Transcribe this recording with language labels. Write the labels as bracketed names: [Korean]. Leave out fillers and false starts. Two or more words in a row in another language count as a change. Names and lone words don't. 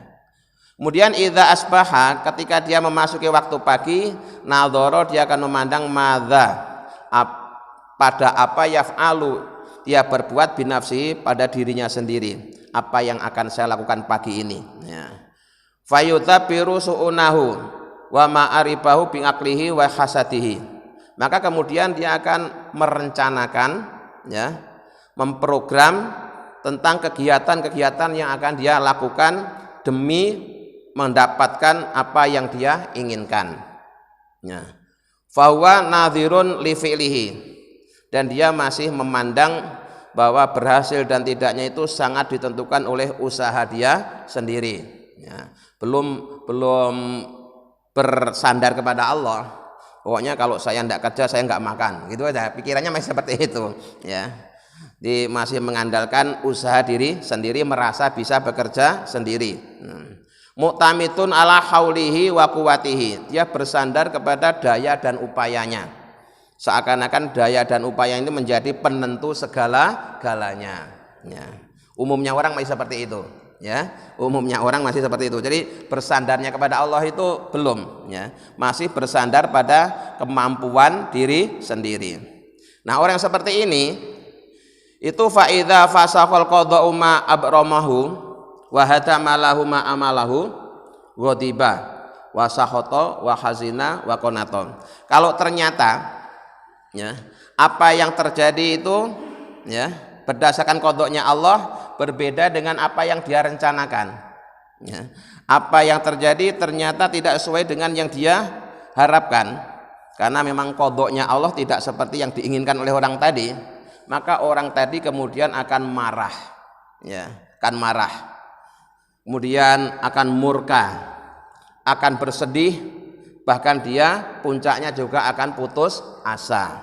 [Indonesian] Kemudian [Arabic] إذا أصبح, [Indonesian] ketika dia memasuki waktu pagi, nadhara, dia akan memandang madza, pada apa yaf'alu, dia berbuat binafsi, pada dirinya sendiri. apa yang akan saya lakukan pagi ini. Ya. [Arabic] فيدبر شؤونه ومآربه بعقله وحسده. [Indonesian] Maka kemudian dia akan merencanakan, ya, memprogram tentang kegiatan-kegiatan yang akan dia lakukan demi mendapatkan apa yang dia inginkan. Ya. [Arabic] فهو ناظر لفعله, [Indonesian] dan dia masih memandang bahwa berhasil dan tidaknya itu sangat ditentukan oleh usaha dia sendiri. Ya. Belum bersandar kepada Allah. Pokoknya kalau saya tidak kerja saya nggak makan, gitu aja. Pikirannya masih seperti itu. Ya. Dia masih mengandalkan usaha diri sendiri, merasa bisa bekerja sendiri. [Arabic] معتمد على حوله وقوته, [Indonesian] dia bersandar kepada daya dan upayanya, seakan-akan daya dan upaya ini menjadi penentu segala-galanya. Ya. Umumnya orang masih seperti itu, ya. Umumnya orang masih seperti itu. Jadi bersandarnya kepada Allah itu belum, ya. Masih bersandar pada kemampuan diri sendiri. Nah, orang seperti ini itu [Arabic] فإذا فسخ القضاء ما أبرمه وحطم له ما أمله غضب وسخط وحزن وقنط. [Indonesian] Kalau ternyata, ya, apa yang terjadi itu, ya, berdasarkan qadanya Allah berbeda dengan apa yang dia rencanakan, ya. Apa yang terjadi ternyata tidak sesuai dengan yang dia harapkan, karena memang qadanya Allah tidak seperti yang diinginkan oleh orang tadi, maka orang tadi kemudian akan marah, ya, akan marah, kemudian akan murka, akan bersedih, bahkan dia puncaknya juga akan putus asa.